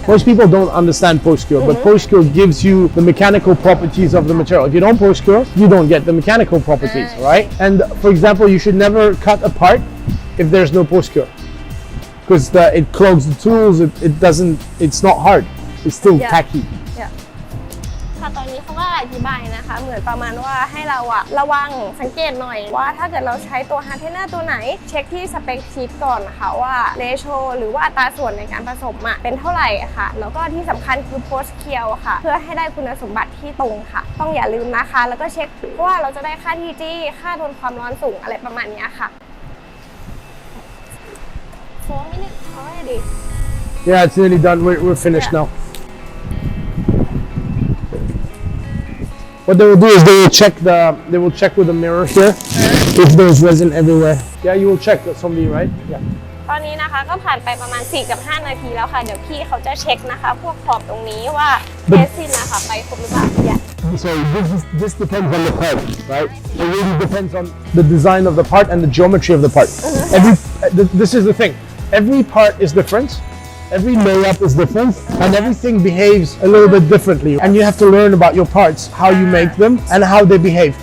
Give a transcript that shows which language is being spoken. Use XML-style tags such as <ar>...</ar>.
<en>Most people don't understand post-cure, but post-cure gives you the mechanical properties of the material. If you don't post-cure, you don't get the mechanical properties, right? And for example, you should never cut a part if there's no post-cure, because it clogs the tools. It's not hard. It's still tacky.</en> <th>ค่ะตอนนี้เขาก็อธิบายนะคะเหมือนประมาณว่าให้เราระวังสังเกตหน่อยว่าถ้าเกิดเราใช้ตัวฮาร์ดเทนเนอร์ตัวไหนเช็คที่สเปคชีทก่อนนะคะว่าเรโชหรือว่าอัตราส่วนในการผสมเป็นเท่าไหร่ค่ะแล้วก็ที่สำคัญคือโพสเคียวค่ะเพื่อให้ได้คุณสมบัติที่ตรงค่ะต้องอย่าลืมนะคะแล้วก็เช็คว่าเราจะได้ค่า TG ค่าทนความร้อนสูงอะไรประมาณนี้ค่ะ</th> <en>4 minutes already Yeah, it's nearly done. We're finished now. What they will do is they will check with a mirror here if there's resin everywhere. Yeah, you will check that somebody, right? Yeah.</en> <th>ตอนนี้นะคะก็ผ่านไปประมาณ4 กับ 5 นาทีแล้วค่ะเดี๋ยวพี่เขาจะเช็คนะคะพวกขอบตรงนี้ว่าเรซินนะคะไปครบหรือเปล่าเนี่ย</th> <en>So this depends on the part, right? It really depends on the design of the part and the geometry of the part. This is the thing. Every part is different. Every layup is different, and everything behaves a little bit differently. And you have to learn about your parts, how you make them, and how they behave.</en>